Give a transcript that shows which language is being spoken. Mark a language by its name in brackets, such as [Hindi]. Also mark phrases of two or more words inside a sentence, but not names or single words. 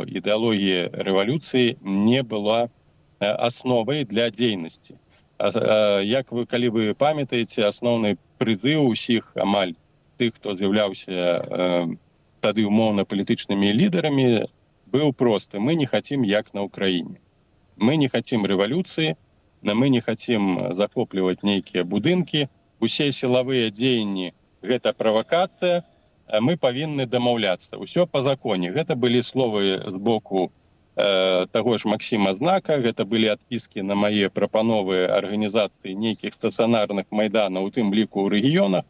[Belarusian] Ідэалогія рэвалюцыі не была асновай для дзейнасці. Калі вы памятаеце, асноўны прызыў усіх амаль тых, хто з'яўляўся тады умоўна палітычнымі лідарамі, быў просты: [Russian] мы не хотим [Belarusian] як на Украіне. [Russian] Мы не хотим [Belarusian] рэвалюцыі, [Russian] мы не хотим [Belarusian] захопліваць нейкія будынкі. Усе сілавыя дзеянні — гэта правакацыя, мы павінны дамаўляцца. Усё па законе. Гэта былі словы з боку таго ж Максіма Знака, гэта былі адпіскі на мае прапановы арганізацыі нейкіх стацыянарных майданаў, у тым ліку ў рэгіёнах.